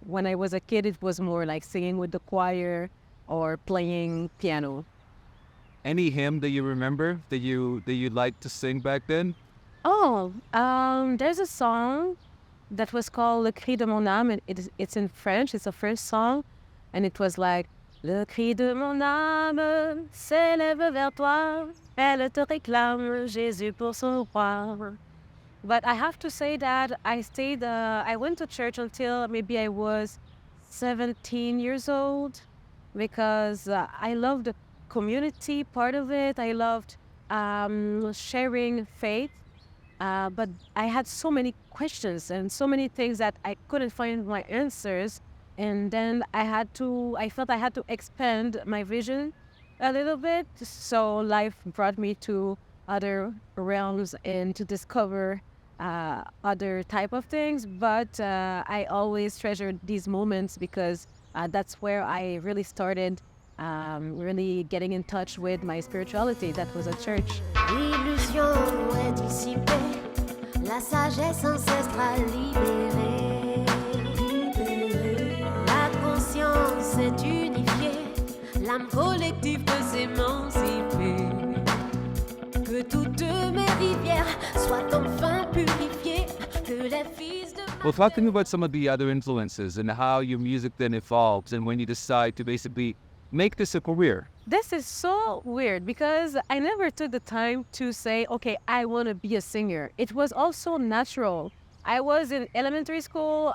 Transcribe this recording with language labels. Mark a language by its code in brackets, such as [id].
[en] When I was a kid, it was more like singing with the choir or playing piano. Any hymn that you remember that you liked to sing back then? Oh, there's a song that was called Le Cri de mon âme. And it's in French. It's a French song. And it was like, [fr] Le cri de mon âme s'élève vers toi. Elle te réclame, Jésus pour son roi. [en] But I have to say that I went to church until maybe I was 17 years old, because I loved the community part of it. I loved sharing faith. But I had so many questions and so many things that I couldn't find my answers. And then I felt I had to expand my vision a little bit. So life brought me to other realms and to discover other type of things. But I always treasured these moments, because that's where I really started really getting in touch with my spirituality. That was at church. [fr] L'illusion est dissipée, la sagesse ancestrale libérée. La conscience est unifiée, l'âme collective peut s'émanciper. Que toutes mes rivières soit enfin purifié, que les fils de... [en] Well, talk to me about some of the other influences and how your music then evolves and when you decide to basically make this a career. This is so weird because I never took the time to say, okay, I want to be a singer. It was also natural. I was in elementary school.